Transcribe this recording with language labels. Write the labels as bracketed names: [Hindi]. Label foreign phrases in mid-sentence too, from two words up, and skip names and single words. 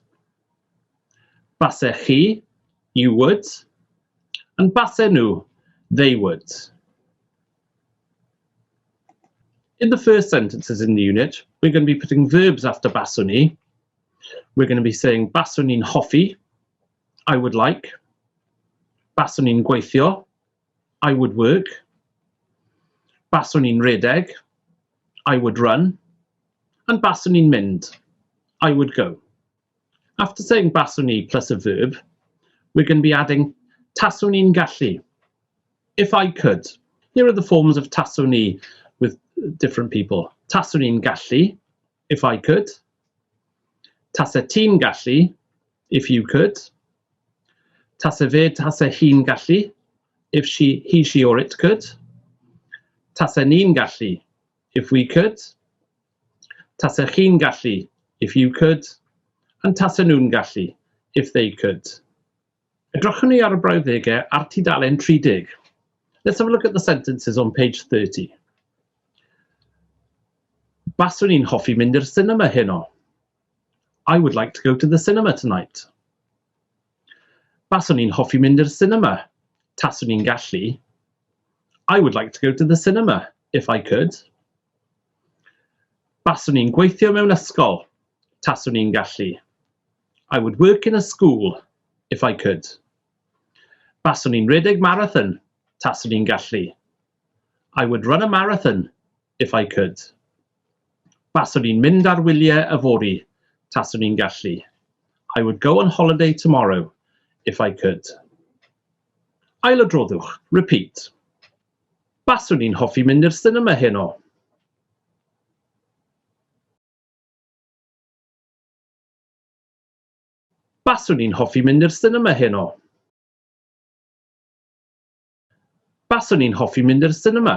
[Welsh] Base chi, [English] you would. And [Welsh] base nhw, [English] they would. In the first sentences in the unit, we're going to be putting verbs after [Welsh] baswn I. [English] We're going to be saying [Welsh] baswn i'n hoffi, [English] I would like. [Welsh] Baswn i'n gweithio, [English] I would work. [Welsh] Baswn i'n redeg, [English] I would run. And [Welsh] baswn i'n mynd, [English] I would go. After saying [Welsh] baswn I [English] plus a verb, we're going to be adding [Welsh] taswn i'n gallu, [English] if I could. Here are the forms of [Welsh] taswn I [English] with different people. [Welsh] Taswn i'n gallu, [English] if I could. [Welsh] Tase ti'n gallu, [English] if you could. [Welsh] Tase fe, tase hi'n gallu, [English] if he, she, or it could. [Welsh] Tase ni'n gallu, [English] if we could. [Welsh] Tase chi'n gallu, [English] if you could. [Welsh] And tase nhw'n gallu, [English] if they could. [Welsh] Edrychwn ni ar y brawddegau ar tudalen 30. [English] Let's have a look at the sentences on page 30. [Welsh] Baswn i'n hoffi mynd i'r cinema heno. [English] I would like to go to the cinema tonight. [Welsh] Baswn i'n hoffi mynd i'r cinema. Taswn i'n gallu. [English] I would like to go to the cinema, if I could. [Welsh] Baswn i'n gweithio mewn ysgol. Taswn i'n gallu. [English] I would work in a school, if I could. [Welsh] Baswn i'n redeg marathon. Taswn i'n gallu. [English] I would run a marathon, if I could. [Welsh] Baswn i'n mynd ar wyliau yfory. Taswn i'n gallu. [English] I would go on holiday tomorrow, if I could. [Welsh] Ailadroddwch, repeat. Baswn i'n hoffi mynd i'r cinema heno. Baswn i'n hoffi mynd i'r cinema heno. Baswn i'n hoffi mynd i'r cinema.